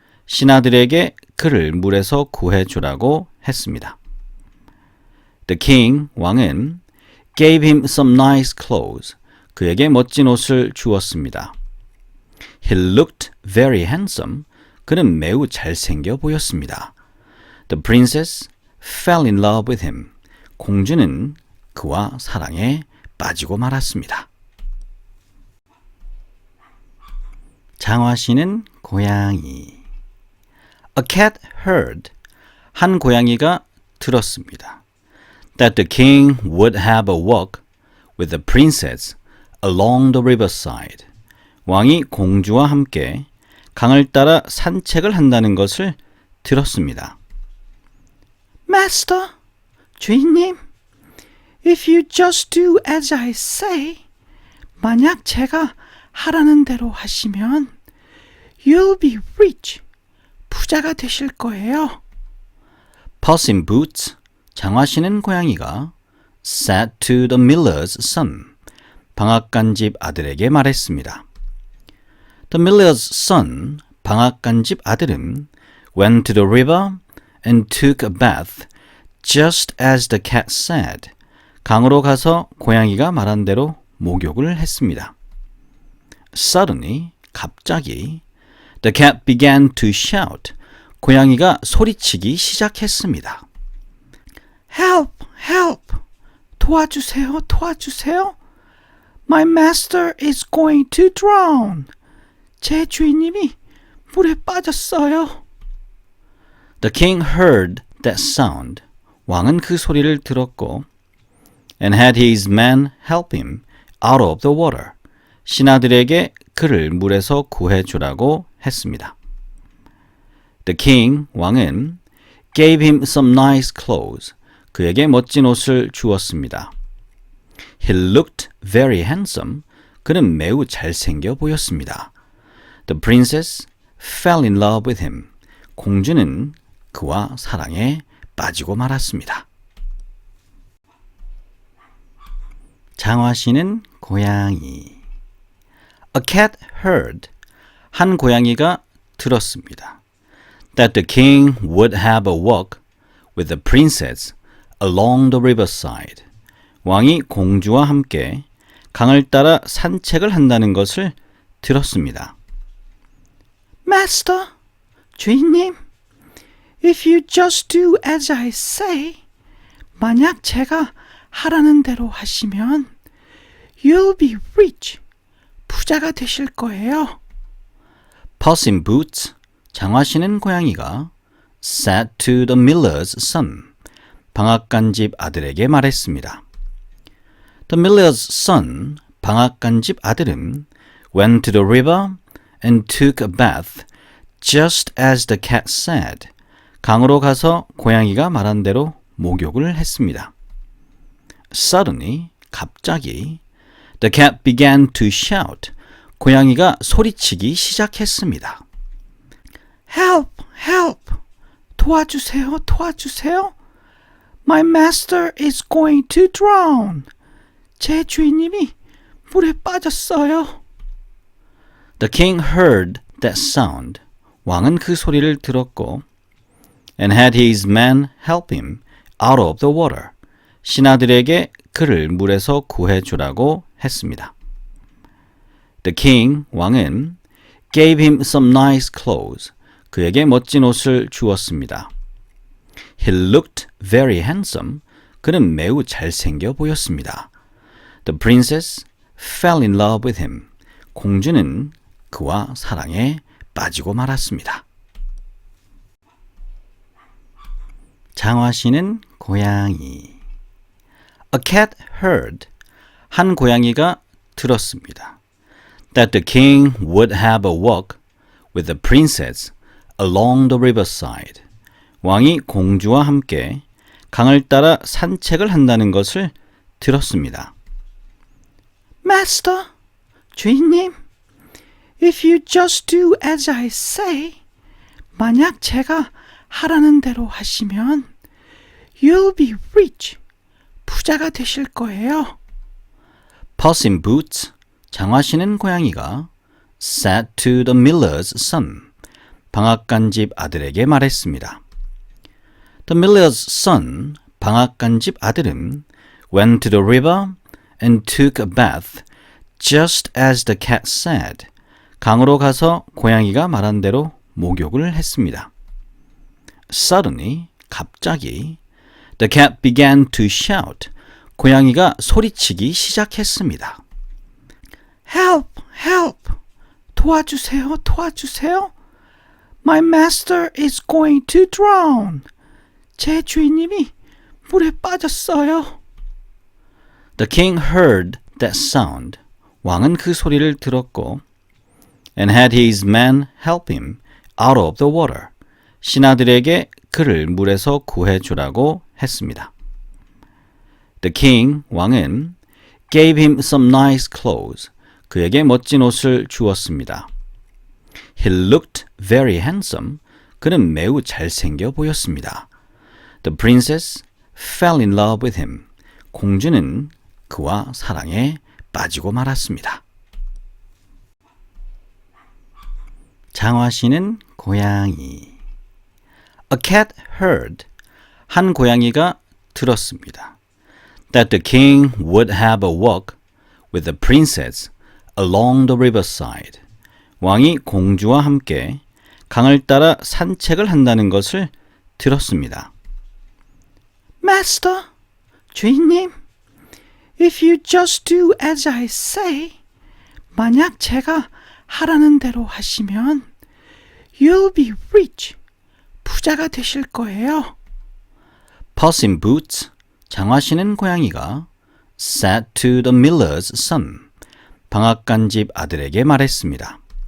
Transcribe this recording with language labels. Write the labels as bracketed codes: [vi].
[ko] 신하들에게 그를 물에서 구해주라고 했습니다. [en] The king, [ko] 왕은 [en] gave him some nice clothes. [ko] 그에게 멋진 옷을 주었습니다. [en] He looked very handsome. [ko] 그는 매우 잘생겨 보였습니다. [en] The princess fell in love with him. [ko] 공주는 그와 사랑에 빠지고 말았습니다. 장화시는 고양이. [en] A cat heard. [ko] 한 고양이가 들었습니다. [en] That the king would have a walk with the princess along the riverside. [ko] 왕이 공주와 함께 강을 따라 산책을 한다는 것을 들었습니다. [en] Master, [ko] 주인님, [en] If you just do as I say, [ko] 만약 제가 하라는 대로 하시면 [en] You'll be rich. [ko] 부자가 되실 거예요. [en] Puss in Boots, [ko] 장화 신은 고양이가 [en] said to the miller's son, [ko] 방앗간집 아들에게 말했습니다. [en] The miller's son, [ko] 방앗간집 아들은 [en] went to the river and took a bath, just as the cat said. [ko] 강으로 가서 고양이가 말한 대로 목욕을 했습니다. [en] Suddenly, [ko] 갑자기, [en] the cat began to shout. [ko] 고양이가 소리치기 시작했습니다. [en] Help! Help! [ko] 도와주세요! 도와주세요! [en] My master is going to drown. [ko] 제 주인님이 물에 빠졌어요. [en] The king heard that sound. [ko] 왕은 그 소리를 들었고 [en] and had his men help him out of the water. [ko] 신하들에게 그를 물에서 구해주라고 했습니다. [en] The king, [ko] 왕은 [en] gave him some nice clothes. [ko] 그에게 멋진 옷을 주었습니다. [en] He looked very handsome. [ko] 그는 매우 잘생겨 보였습니다. [en] The princess fell in love with him. [ko] 공주는 그와 사랑에 빠지고 말았습니다. 장화 씨는 고양이. [en] A cat heard. [ko] 한 고양이가 들었습니다. [en] That the king would have a walk with the princess along the riverside. [ko] 왕이 공주와 함께 강을 따라 산책을 한다는 것을 들었습니다. [en] Master, [ko] 주인님, [en] if you just do as I say, [ko] 만약 제가 하라는 대로 하시면 [en] You'll be rich. [ko] 부자가 되실 거예요. [en] Puss in Boots, [ko] 장화 신은 고양이가 [en] said to the miller's son, [ko] 방앗간집 아들에게 말했습니다. [en] The miller's son, [ko] 방앗간집 아들은 [en] went to the river and took a bath, just as the cat said. [ko] 강으로 가서 고양이가 말한 대로 목욕을 했습니다. [en] Suddenly, [ko] 갑자기, [en] the cat began to shout. [ko] 고양이가 소리치기 시작했습니다. [en] Help! Help! [ko] 도와주세요! 도와주세요! [en] My master is going to drown. [ko] 제 주인님이 물에 빠졌어요. [en] The king heard that sound. [ko] 왕은 그 소리를 들었고 [en] and had his men help him out of the water. [ko] 신하들에게 그를 물에서 구해주라고 했습니다. [en] The king, [ko] 왕은 [en] gave him some nice clothes. [ko] 그에게 멋진 옷을 주었습니다. [en] He looked very handsome. [ko] 그는 매우 잘생겨 보였습니다. [en] The princess fell in love with him. [ko] 공주는 그와 사랑에 빠지고 말았습니다. 장화 씨는 고양이. [en] A cat heard. [ko] 한 고양이가 들었습니다. [en] That the king would have a walk with the princess along the riverside. [ko] 왕이 공주와 함께 강을 따라 산책을 한다는 것을 들었습니다. [en] Master, [ko] 주인님, [en] if you just do as I say, [ko] 만약 제가 하라는 대로 하시면 [en] You'll be rich. [ko] 부자가 되실 거예요. [en] Puss in Boots, [ko] 장화 신은 고양이가 [en] said to the miller's son, [ko] 방앗간집 아들에게 말했습니다. [en] The miller's son, [ko] 방앗간집 아들은 [en] went to the river and took a bath, just as the cat said. [ko] 강으로 가서 고양이가 말한 대로 목욕을 했습니다. [en] Suddenly, [ko] 갑자기, [en] the cat began to shout. [ko] 고양이가 소리치기 시작했습니다. [en] Help! Help! [ko] 도와주세요! 도와주세요! [en] My master is going to drown. [ko] 제 주인님이 물에 빠졌어요. [en] The king heard that sound. [ko] 왕은 그 소리를 들었고 [en] and had his men help him out of the water. [ko] 신하들에게 그를 물에서 구해주라고 했습니다. [en] The king, [ko] 왕은 [en] gave him some nice clothes. [ko] 그에게 멋진 옷을 주었습니다. [en] He looked very handsome. [ko] 그는 매우 잘생겨 보였습니다. [en] The princess fell in love with him. [ko] 공주는 그와 사랑에 빠지고 말았습니다. 장화시는 고양이. [en] A cat heard. [ko] 한 고양이가 들었습니다. [en] That the king would have a walk with the princess along the riverside. [ko] 왕이 공주와 함께 강을 따라 산책을 한다는 것을 들었습니다. [en] Master, [ko] 주인님, [en] if you just do as I say, [ko] 만약 제가 하라는 대로 하시면 [en] you'll be rich, [ko] 부자가 되실 거예요. [en] Puss in Boots, [ko] 장화 신은 고양이가 [en] said to the miller's son, [ko] 방앗간집 아들에게 말했습니다.